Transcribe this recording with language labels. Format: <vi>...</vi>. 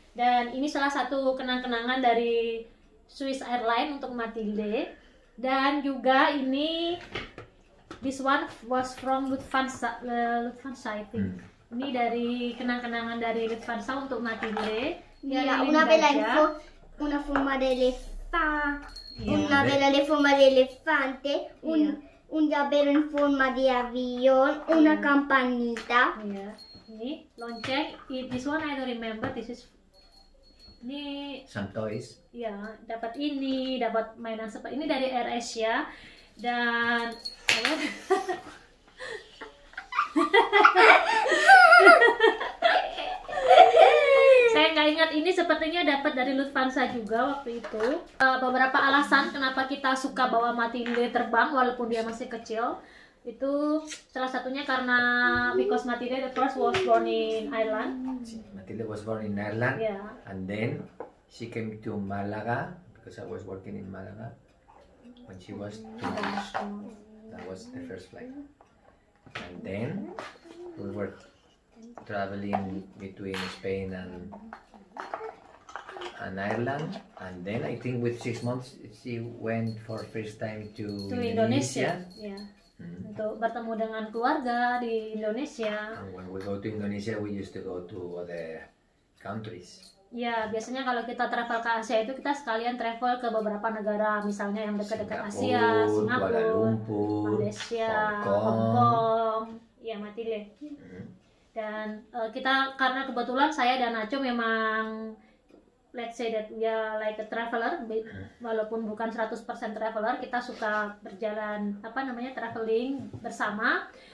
<id>Dan ini salah satu kenang-kenangan dari Swiss Airlines untuk Matilde. Dan juga ini</id> <en>this one was from Lufthansa I think.</en> <id>Ini dari kenang-kenangan dari Lufthansa untuk Matilde.</id> <es>Mira, una vela una forma de elefante, una vela de forma de elefante, un llavero en forma de avión, una campanita.</es> <id>Ini lonceng.</id> <en>This one I don't remember. This is</en> <id>ini</id> <en>Some toys.</en> <id>ya, dapat ini, dapat mainan seperti ini dari AirAsia. Dan saya nggak ingat, ini sepertinya dapat dari Lufthansa juga waktu itu. Beberapa alasan kenapa kita suka bawa Matilde terbang walaupun dia masih kecil. Itu salah satunya karena</id> <en>because Matilde the first was born in Ireland. Matilde was born in Ireland, Yeah. and then she came to Malaga because I was working in Malaga when she was 2 months. That was the first flight, and then we were traveling between Spain and Ireland, and then I think with 6 months she went for first time to</en> <id>Indonesia. Ya. Untuk bertemu dengan keluarga di Indonesia.</id> <en>And when we go to Indonesia, we used to go to other countries.</en> <id>Ya, biasanya kalau kita travel ke Asia itu kita sekalian travel ke beberapa negara, misalnya yang dekat-dekat Asia, Singapura, Lumpur, Malaysia, Hong Hong Kong. Kong, ya Matilde. Dan kita karena kebetulan saya dan Nacho memang</id> <en>let's say that we are like a traveler,</en> <id>walaupun bukan 100% traveler, kita suka berjalan traveling bersama.</id>